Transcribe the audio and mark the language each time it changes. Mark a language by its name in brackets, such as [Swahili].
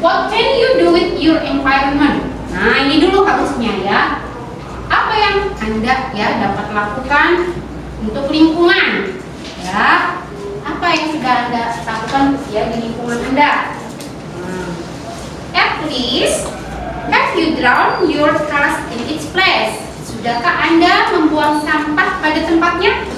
[English] What can you do with your environment? [Indonesian] Nah, ini dulu harusnya ya. Apa yang Anda ya dapat lakukan untuk lingkungan? Ya. Apa yang sudah Anda lakukan ya di lingkungan Anda? [English] At least, have you drown your trash in its place? [Indonesian] Sudahkah Anda membuang sampah pada tempatnya?